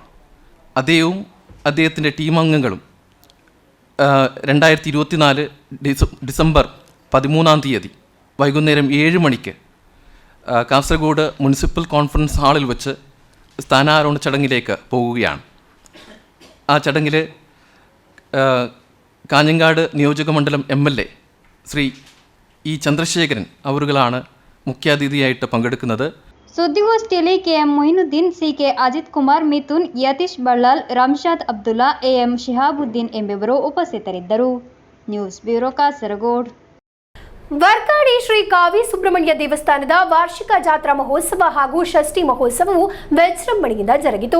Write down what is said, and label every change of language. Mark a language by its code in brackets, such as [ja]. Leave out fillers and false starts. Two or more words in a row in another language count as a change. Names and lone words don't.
[ml] അദ്ദേഹവും അദ്ദേഹത്തിൻ്റെ ടീമംഗങ്ങളും 2024 ഡിസംബർ 13 വൈകുന്നേരം 7 മണിക്ക് കാസർഗോഡ് മുനിസിപ്പൽ കോൺഫറൻസ് ഹാളിൽ വെച്ച് സ്ഥാനാരോഹണ ചടങ്ങിലേക്ക് പോവുകയാണ്. ആ ചടങ്ങിൽ കാഞ്ഞങ്ങാട് നിയോജക മണ്ഡലം MLA ശ്രീ ഇ ചന്ദ്രശേഖരൻ അവരുകളാണ് മുഖ്യാതിഥിയായിട്ട് പങ്കെടുക്കുന്നത്. [kn] ಸುದ್ದಿಗೋಷ್ಠಿಯಲ್ಲಿ ಕೆಎಂ ಮೊಯಿನುದ್ದೀನ್, ಸಿಕೆ ಅಜಿತ್ ಕುಮಾರ್, ಮಿಥುನ್, ಯತೀಶ್ ಬಳ್ಳಾಲ್, ರಂಶಾದ್ ಅಬ್ದುಲ್ಲಾ, ಎಎಂ ಶಿಹಾಬುದ್ದೀನ್ ಎಂಬುವರು ಉಪಸ್ಥಿತರಿದ್ದರು. ನ್ಯೂಸ್ ಬ್ಯೂರೋ ಕಾಸರಗೋಡ್. ವರ್ಕಾಡಿ ಶ್ರೀ ಕಾವಿ ಸುಬ್ರಹ್ಮಣ್ಯ ದೇವಸ್ಥಾನದ ವಾರ್ಷಿಕ ಜಾತ್ರಾ ಮಹೋತ್ಸವ ಹಾಗೂ ಷಷ್ಠಿ ಮಹೋತ್ಸವವು ವಿಜೃಂಭಣೆಯಿಂದ ಜರುಗಿತು.